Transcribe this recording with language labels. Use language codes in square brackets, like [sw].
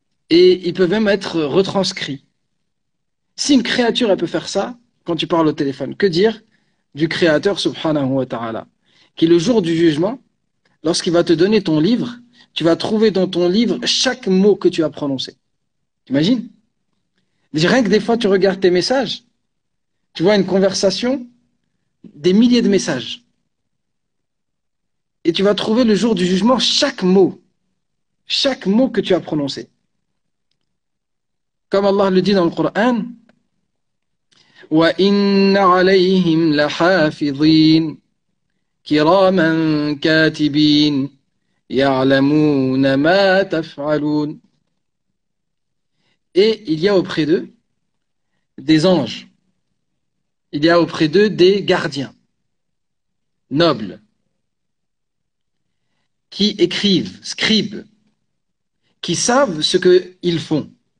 [fr] Et ils peuvent même être retranscrits. Si une créature, elle peut faire ça, quand tu parles au téléphone, que dire du Créateur, subhanahu wa ta'ala, qui le jour du jugement, lorsqu'il va te donner ton livre, tu vas trouver dans ton livre chaque mot que tu as prononcé. T'imagines? Rien que des fois, tu regardes tes messages, tu vois une conversation, des milliers de messages. Et tu vas trouver le jour du jugement chaque mot que tu as prononcé. Comme Allah le dit dans le Coran, [ar] وَإِنَّ عَلَيْهِمْ لَحَافِظِينَ كِرَامًا كَاتِبِينَ يَعْلَمُونَ مَا تَفْعَلُونَ. [fr] Et il y a auprès d'eux des anges. Il y a auprès d'eux des gardiens nobles qui écrivent, scribent, qui savent ce qu'ils font.